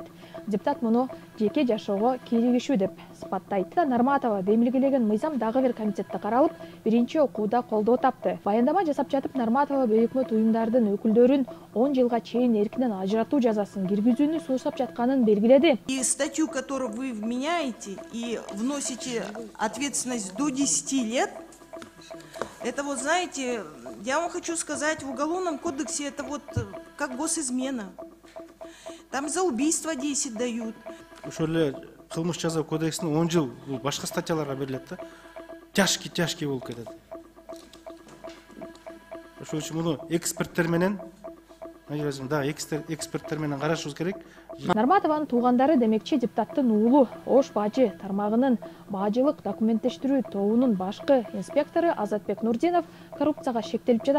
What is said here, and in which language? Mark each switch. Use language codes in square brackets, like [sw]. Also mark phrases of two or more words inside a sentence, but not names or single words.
[ky] Депутат муну жеке жашоого кийлигишүү деп сыпаттайт. Нарматова демилгелеген мыйзам дагы бир комитетте каралып, биринчи окууда колдоо тапты. Баяндама жасап жатып Нарматова бейөкмөт уюмдардын өкүлдөрүн 10 жылга чейин эркинен ажыратуу жазасын киргизүүнү суусап жатканын белгиледи. [ru] И статью, которую вы вменяете и вносите ответственность до 10 лет, это вот, знаете, я вам хочу сказать, в Уголовном кодексе это вот как госизмена. Там за убийство 10 дают. [ky] Ошол эле кылмыш жаза кодексинин 10 жыл башка статьяларга берилет да. Тяжкий болуп кетет. Ошол үчүн муну эксперттер менен эксперттер менен карашыбыз керек. Нарматованын туугандары демекчи депутаттын уулу Ош бажы тармагынын бажылык документтештирүү тобунун башкы инспектору Азатбек Нурдинов коррупцияга шектелип жатат.